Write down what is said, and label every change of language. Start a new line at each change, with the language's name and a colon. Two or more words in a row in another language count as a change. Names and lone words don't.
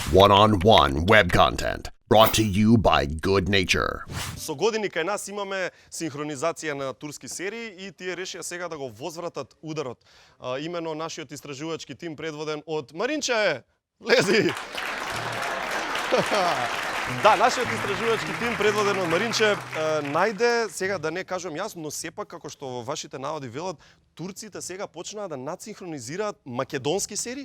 English: one-on-one web content brought to you by Good Nature.
Macedonian: Со години кај нас имаме синхронизација на турски серии и тие решија сега да го возвратат ударот. Имено нашиот истражувачки тим предводен од Маринче. Лези! Да, нашиот истражувачки тим предводен од Маринче најде, сега да не кажам јас, но сепак како што во вашите наводи велат, турците сега почнаа да надсинхронизираат македонски серии?